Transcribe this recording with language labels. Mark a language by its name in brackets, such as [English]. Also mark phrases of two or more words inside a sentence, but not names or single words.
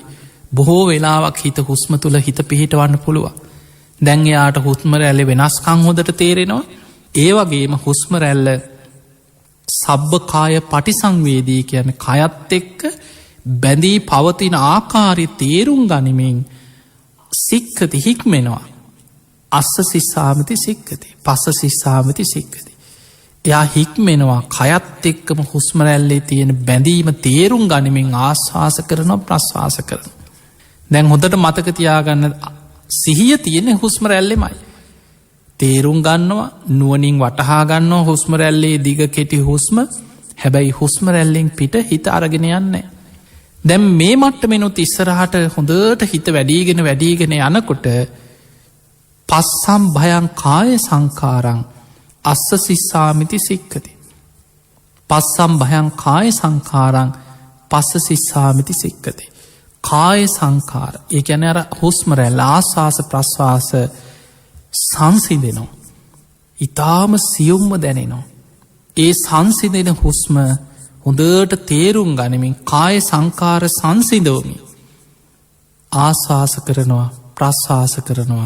[Sinhala] බොහෝ වෙලාවක් හිත හුස්ම තුල හිත පිහිටවන්න පුළුවන්. දැන් එයාට හුස්ම රැල්ලේ වෙනස්කම් හොඳට තේරෙනවා. ඒ වගේම හුස්ම රැල්ල [Pali] සබ්බකාය පටිසංවේදී [Sinhala] කියන්නේ කයත් එක්ක බැඳී පවතින ආකාරය තේරුම් ගනිමින් සික්කති හික්මෙනවා. [Pali] අස්ස සිස්සාමිති සික්කති පස්ස සිස්සාමිති සික්කති. [Sinhala] එයා හික්මෙනවා කයත් එක්කම හුස්ම රැල්ලේ තියෙන බැඳීම තේරුම් ගනිමින් ආශ්වාස කරනවා ප්‍රශ්වාස කරනවා. දැන් හොඳට මතක තියාගන්න සිහිය තියෙන හුස්ම රැල්ලෙමයි. තේරුම් ගන්නවා නුවණින් වටහා ගන්නවා හුස්ම රැල්ලේ දිග කෙටි හුස්ම. හැබැයි හුස්ම රැල්ලෙන් පිට හිත අරගෙන යන්නේ. දැන් මේ මට්ටමෙනුත් ඉස්සරහට හොඳට හිත වැඩිගෙන යනකොට [Pali] පස්සම් භයං කාය සංඛාරං අස්ස සිස්සාමිති සික්කති. පස්සම් භයං කාය සංඛාරං පස්ස සිස්සාමිති සික්කති. [Sinhala] කාය සංඛාර ඒ කියන්නේ අර හුස්ම රැල්ල ආස්වාස ප්‍රස්වාස සංසිඳෙනවා. ඊටාම සියුම්ම දැනෙනවා. ඒ සංසිඳෙන හුස්ම හොඳට තේරුම් ගනිමින් කාය සංඛාර සංසිඳවමින් ආස්වාස කරනවා ප්‍රස්වාස කරනවා.